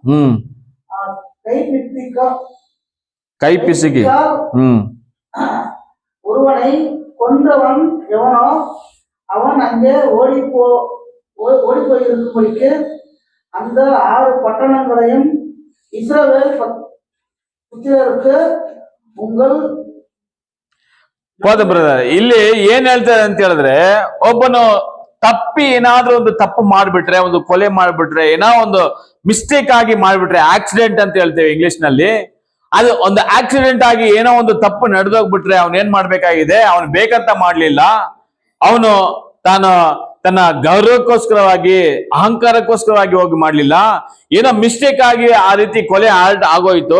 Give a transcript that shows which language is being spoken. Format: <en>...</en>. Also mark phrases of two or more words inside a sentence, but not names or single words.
<ta>கைப்பிசுகி ஒருவனை கொன்றவன் எவனோ அவன் அங்கே ஓடி போயிருக்கும்படிக்கு அந்த 6 பட்டணங்களையும் இஸ்ரவேல் புத்திரருக்கு உங்கள்.</ta> <kn>ಹೋದ ಬ್ರದರ್, ಇಲ್ಲಿ ಏನ್ ಹೇಳ್ತಾರೆ ಅಂತ ಹೇಳಿದ್ರೆ, ಒಬ್ಬನು ತಪ್ಪಿ ಏನಾದ್ರೂ ಒಂದು ತಪ್ಪು ಮಾಡ್ಬಿಟ್ರೆ, ಒಂದು ಕೊಲೆ ಮಾಡ್ಬಿಟ್ರೆ, ಏನೋ ಒಂದು ಮಿಸ್ಟೇಕ್ ಆಗಿ ಮಾಡ್ಬಿಟ್ರೆ, ಆಕ್ಸಿಡೆಂಟ್ ಅಂತ ಹೇಳ್ತೇವೆ ಇಂಗ್ಲಿಷ್ ನಲ್ಲಿ, ಅದು ಒಂದು ಆಕ್ಸಿಡೆಂಟ್ ಆಗಿ ಏನೋ ಒಂದು ತಪ್ಪು ನಡೆದೋಗ್ಬಿಟ್ರೆ ಅವನ್ ಏನ್ ಮಾಡ್ಬೇಕಾಗಿದೆ, ಅವನು ಬೇಕಂತ ಮಾಡ್ಲಿಲ್ಲ, ಅವನು ತನ್ನ ಗೌರವಕ್ಕೋಸ್ಕರವಾಗಿ ಅಹಂಕಾರಕ್ಕೋಸ್ಕರವಾಗಿ ಹೋಗಿ ಮಾಡ್ಲಿಲ್ಲ, ಏನೋ ಮಿಸ್ಟೇಕ್ ಆಗಿ ಆ ರೀತಿ ಕೊಲೆ ಆಗೋಯ್ತು.</kn>